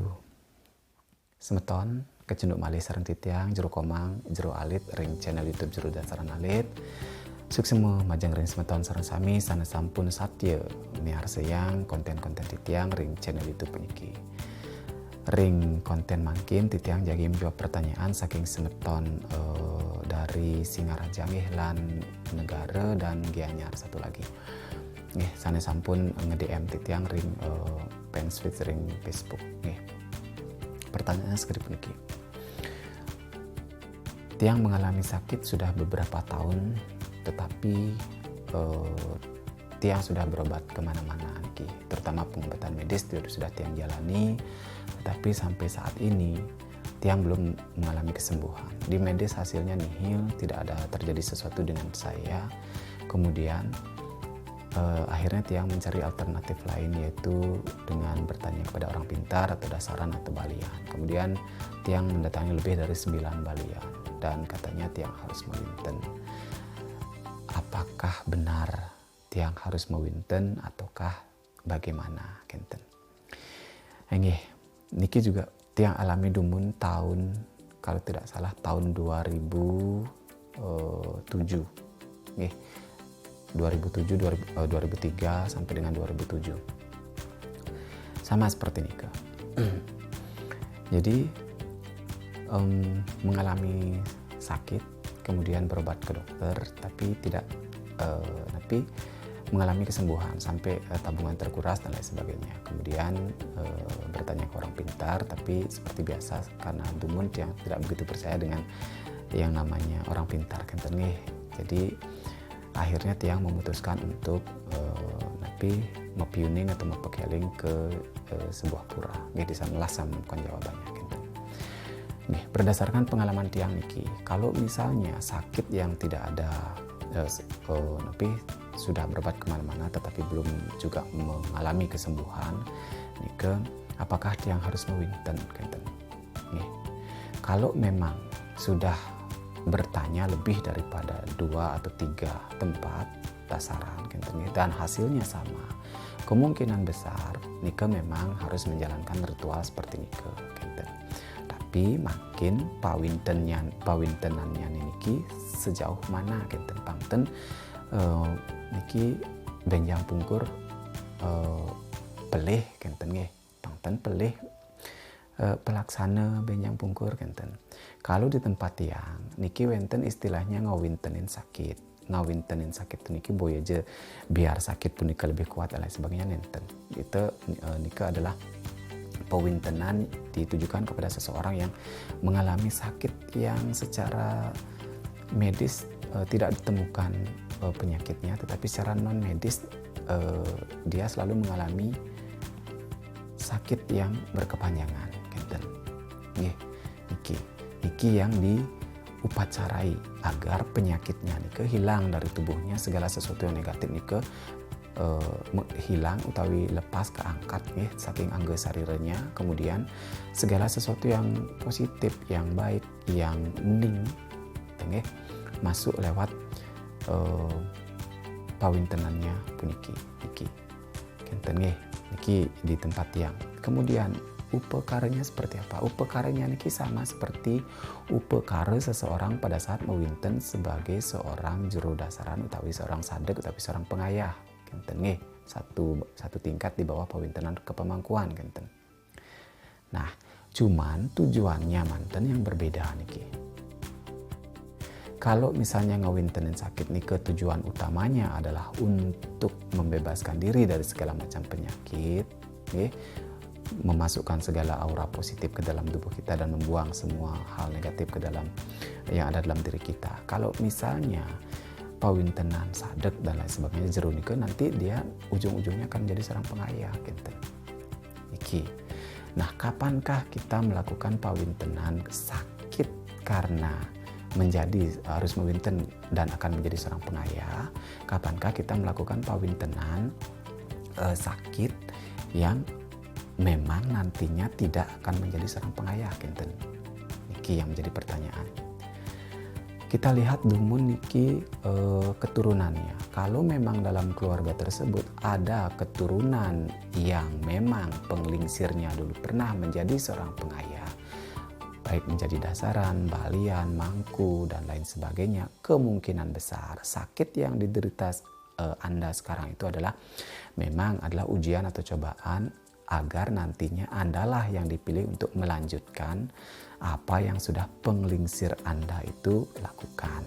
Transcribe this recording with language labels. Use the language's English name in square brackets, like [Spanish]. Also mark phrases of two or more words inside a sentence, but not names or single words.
[Balinese] Semeton kecenduk malih sareng titiang jero komang jero alit ring channel YouTube Jero Dasaran Alit. Suksema majang ring semeton sareng sami sana sampun satya niar sayang konten-konten titiang ring channel YouTube puniki. Ring konten mangkin titiang jagi [Indonesian] menjawab pertanyaan [Balinese] saking semeton dari Singaraja nggih lan negara [Indonesian] dan Gianyar satu lagi. [Balinese] Nggih, sana sampun nge-DM titiang ring fanspeage ring Facebook nggih. [Indonesian] Pertanyaannya seperti puniki. Tiang mengalami sakit sudah beberapa tahun, tetapi tiang sudah berobat kemana-mana niki, terutama pengobatan medis sudah tiang jalani, tetapi sampai saat ini tiang belum mengalami kesembuhan. Di medis hasilnya nihil, tidak ada terjadi sesuatu dengan saya. Kemudian akhirnya tiang mencari alternatif lain, yaitu dengan bertanya kepada orang pintar atau dasaran atau balian. Kemudian tiang mendatangi lebih dari 9 balian dan katanya tiang harus mewinten. Apakah benar tiang harus mewinten ataukah bagaimana kenten? Nggih, niki juga tiang alami dumun tahun, kalau tidak salah tahun 2007 nggih. 2003 sampai dengan 2007 sama seperti Nika. Jadi mengalami sakit, kemudian berobat ke dokter, tapi mengalami kesembuhan sampai tabungan terkuras dan lain sebagainya. Kemudian bertanya ke orang pintar, tapi seperti biasa karena dumun yang tidak begitu percaya dengan yang namanya orang pintar [Balinese] kenten nggih. [Indonesian] Jadi akhirnya tiang memutuskan untuk mepiuning atau mepekeling ke sebuah pura. Nggih, di sana lah samkan jawabannya gitu. Nggih, berdasarkan pengalaman tiang niki, kalau misalnya sakit yang tidak ada sudah berobat kemana-mana tetapi belum juga mengalami kesembuhan, nike, apakah tiang harus mewinten kenten? Nggih. Kalau memang sudah bertanya lebih daripada 2 atau 3 tempat dasaran dan hasilnya sama, kemungkinan besar Nika memang harus menjalankan ritual seperti [Balinese] Nika kenten. Tapi makin pawintenannya niki [Indonesian] sejauh mana [Balinese] kenten pangten niki benjang pungkur pelih kenten nggih, pangten pelih pelaksana benjang pungkur kenten. [Indonesian] Kalau di tempat tiang niki wenten istilahnya ngawintenin sakit. Ngawintenin sakit niki boy aja biar sakit pun nika lebih kuat dan lain sebagainya nenten. Itu nika adalah pewintenan ditujukan kepada seseorang yang mengalami sakit yang secara medis tidak ditemukan penyakitnya, tetapi secara non medis dia selalu mengalami sakit yang berkepanjangan kenten. Nggih, niki yang diupacarai agar penyakitnya nike hilang dari tubuhnya, segala sesuatu yang negatif nike hilang utawi lepas keangkat nggih [Balinese] saking angge sarirenya, [Indonesian] kemudian segala sesuatu yang positif, yang baik, yang ning nggih masuk lewat pawintenannya [Balinese] puniki niki kenten nggih [Indonesian] niki di tempat tiang. Kemudian upekaranya seperti apa? Upekaranya niki sama seperti upekara seseorang pada saat mewinten sebagai seorang jero dasaran utawi seorang sadek utawi seorang pengayah [Balinese] kenten nggih, [Indonesian] satu tingkat di bawah pawintenan kepemangkuan kenten. Nah, cuman tujuannya manten yang berbeda niki. Kalau misalnya ngawintenin sakit niki tujuan utamanya adalah untuk membebaskan diri dari segala macam penyakit, nggih, memasukkan segala aura positif ke dalam tubuh kita dan membuang semua hal negatif ke dalam yang ada dalam diri kita. Kalau misalnya pawintenan sadek dan lain sebagainya jero nike, nanti dia ujung-ujungnya akan menjadi seorang pengayah kenten. Iki. Nah, kapankah kita melakukan pawintenan sakit karena harus mewinten dan akan menjadi seorang pengayah? Kapankah kita melakukan pawintenan sakit yang memang nantinya tidak akan menjadi seorang pengayah kenten? Niki yang menjadi pertanyaan. Kita lihat dumun niki keturunannya. Kalau memang dalam keluarga tersebut ada keturunan yang memang penglingsirnya dulu pernah menjadi seorang pengayah, baik menjadi dasaran, balian, mangku, dan lain sebagainya, kemungkinan besar sakit yang diderita Anda sekarang itu memang adalah ujian atau cobaan agar nantinya Andalah yang dipilih untuk melanjutkan apa yang sudah penglingsir Anda itu lakukan.